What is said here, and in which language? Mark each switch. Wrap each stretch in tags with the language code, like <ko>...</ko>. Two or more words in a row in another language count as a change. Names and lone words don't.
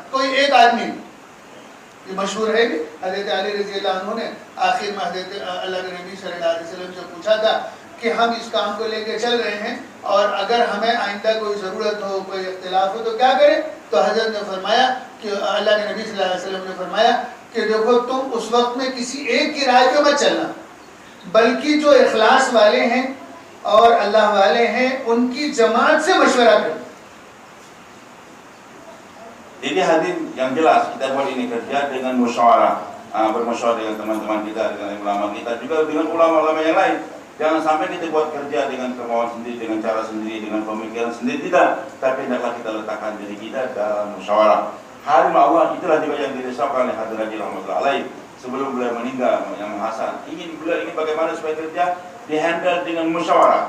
<ur>کوئی ایک آدمی، یہ مشہور ہے کہ حضرت علی</ur> <ar>رضي الله عنه</ar> <ur>نے آخر میں حضرت اللہ کے نبی</ur> <ar>صلى الله عليه وسلم</ar> <ur>سے پوچھا تھا کہ ہم اس کام کو لے کر چل رہے ہیں اور اگر ہمیں آئندہ کوئی ضرورت ہو، کوئی اختلاف ہو تو کیا کریں? تو حضرت نے فرمایا کہ اللہ کے نبی</ur> <ar>صلى الله عليه وسلم</ar> <ur>نے فرمایا کہ دیکھو تم اس وقت میں کسی ایک کی رائے پہ مت چلنا، بلکہ جو اخلاص والے ہیں اور اللہ والے ہیں ان کی جماعت سے مشورہ کرو.</ur> <id>Jadi hadirin yang jelas, kita buat ini kerja dengan musyawarah, bermusyawarah dengan teman-teman kita, dengan ulama kita, juga dengan ulama-ulama yang lain. Jangan sampai kita buat kerja dengan kemauan sendiri, dengan cara sendiri, dengan pemikiran sendiri, tidak. Tapi hendaklah kita letakkan diri kita dalam musyawarah. Harim Allah itulah juga yang dirisaukan oleh Hadir Haji</id> <ar>رحمة الله عليه</ar> <id>sebelum beliau meninggal, yang Hasan beliau ingin bagaimana supaya kerja dihandle dengan musyawarah.</id>